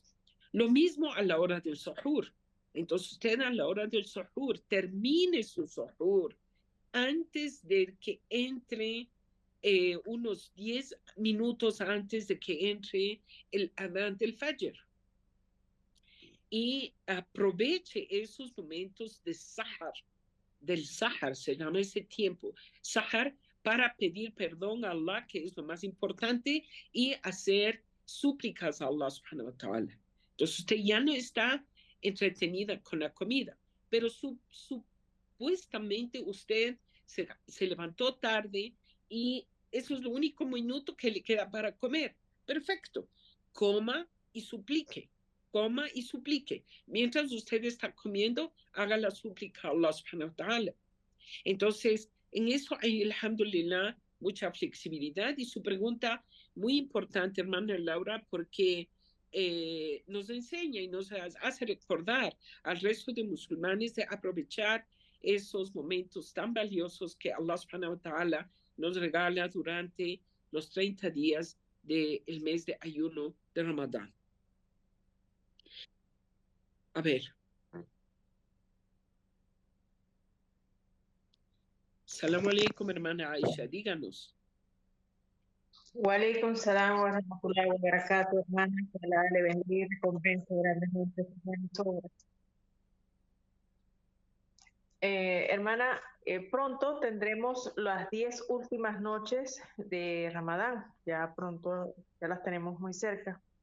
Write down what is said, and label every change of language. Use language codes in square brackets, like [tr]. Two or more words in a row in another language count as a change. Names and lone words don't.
[es] Lo mismo a la hora del suhoor. Entonces usted a la hora del suhoor termine su suhoor antes de que entre unos 10 minutos antes de que entre el Adán del Fajr. Y aproveche esos momentos de Sahar, del Sahar, se llama ese tiempo, Sahar, para pedir perdón a Allah, que es lo más importante, y hacer súplicas a Allah [ar] سبحانه وتعالى. [es] Entonces usted ya no está entretenida con la comida, pero supuestamente usted se levantó tarde y eso es lo único minuto que le queda para comer. Perfecto. Coma y suplique. Coma y suplique. Mientras usted está comiendo, haga la súplica a Allah [ar] سبحانه وتعالى. [es] Entonces, en eso hay, alhamdulillah, mucha flexibilidad. Y su pregunta, muy importante, hermana Laura, porque nos enseña y nos hace recordar al resto de musulmanes de aprovechar esos momentos tan valiosos que Allah [ar] سبحانه وتعالى [es] nos regala durante los 30 días del mes de ayuno de Ramadán. A ver. [ar] السلام عليكم, [es] hermana Aisha, díganos. [ar] وعليكم السلام ورحمة الله وبركاته, [es] hermana, que Allah le bendiga y recompense grandemente sus buenas obras. Hermana, pronto tendremos las 10 últimas noches de Ramadán, ya pronto, ya las tenemos muy cerca.